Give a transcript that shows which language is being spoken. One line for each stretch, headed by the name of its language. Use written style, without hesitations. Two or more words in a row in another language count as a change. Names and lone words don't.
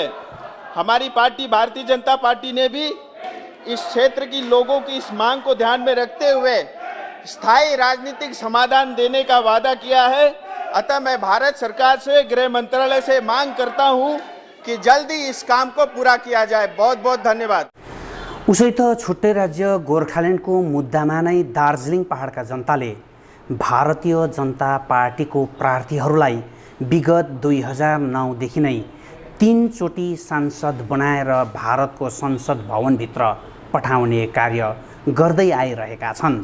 Hindi: हमारी पार्टी भारतीय जनता पार्टी ने भी इस क्षेत्र की लोगों की इस मांग को ध्यान में रखते हुए स्थायी राजनीतिक समाधान देने का वादा किया है। अतः मैं भारत सरकार से, गृह मंत्रालय से मांग करता हूं कि जल्दी इस काम को पूरा किया जाए। बहुत बहुत धन्यवाद।
Nepali: उसै त छुट्टै राज्य गोर्खाल्यान्डको मुद्दामा नै दार्जिलिङ पहाडका जनताले भारतीय जनता पार्टीको प्रार्थीहरूलाई विगत 2009 देखि नै 3 चोटि सांसद बनाएर भारतको संसद भवनभित्र पठाउने कार्य गर्दै आइरहेका छन्।